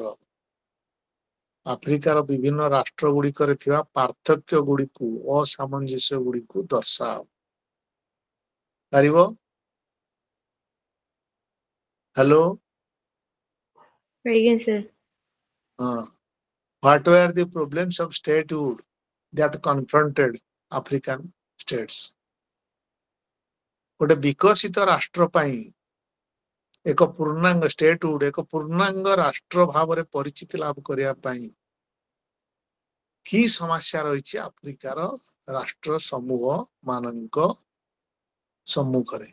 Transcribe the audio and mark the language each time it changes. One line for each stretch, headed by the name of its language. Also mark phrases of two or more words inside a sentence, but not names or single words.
Odia: ଆଫ୍ରିକାର ବିଭିନ୍ନ ରାଷ୍ଟ୍ରଗୁଡ଼ିକରେ ଥିବା ପାର୍ଥକ୍ୟ ଗୁଡ଼ିକୁ, ଅସାମଞ୍ଜସ୍ୟ ଗୁଡ଼ିକୁ ଦର୍ଶାଅ। ପାରିବ? ହ୍ୟାଲୋ ଆଜ୍ଞା ସାର୍। ହଁ,
English: what were the problems of statehood that confronted African states?
Odia: ଗୋଟେ ବିକଶିତ ରାଷ୍ଟ୍ର ପାଇଁ ଏକ ପୂର୍ଣ୍ଣାଙ୍ଗ ଷ୍ଟେଟହୁଡ୍, ଏକ ପୂର୍ଣ୍ଣାଙ୍ଗ ରାଷ୍ଟ୍ର ଭାବରେ ପରିଚିତି ଲାଭ କରିବା ପାଇଁ କି ସମସ୍ୟା ରହିଛି ଆଫ୍ରିକାର ରାଷ୍ଟ୍ର ସମୂହ ମାନଙ୍କ ସମ୍ମୁଖରେ?